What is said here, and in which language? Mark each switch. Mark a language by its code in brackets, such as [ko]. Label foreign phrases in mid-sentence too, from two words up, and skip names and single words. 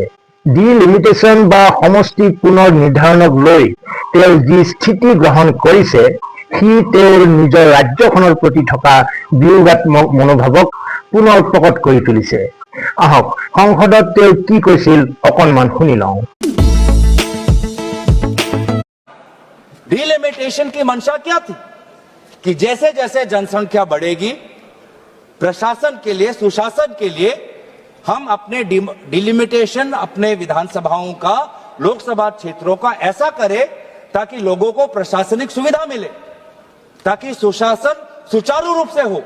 [as] ডিলিমিটেশ্যন বা সমষ্টি পুনৰ নিৰ্ধাৰণক লৈ তেওঁ যি স্থিতি গ্ৰহণ কৰিছে, সি তেওঁৰ নিজৰ ৰাজ্যখনৰ প্ৰতি থকা বিয়োগাত্মক মনোভাৱক পুনৰ প্ৰকট কৰি তুলিছে। আহক সংসদত তেওঁ কি কৈছিল অকণমান শুনি লওঁ। [hi] डिलिमिटेशन की मंशा क्या थी कि जैसे जैसे जनसंख्या बढ़ेगी, प्रशासन के लिए, सुशासन के लिए हम अपने डिलिमिटेशन अपने विधानसभाओं का, लोकसभा क्षेत्रों का ऐसा करें ताकि लोगों को प्रशासनिक सुविधा मिले, ताकि सुशासन सुचारू रूप से हो।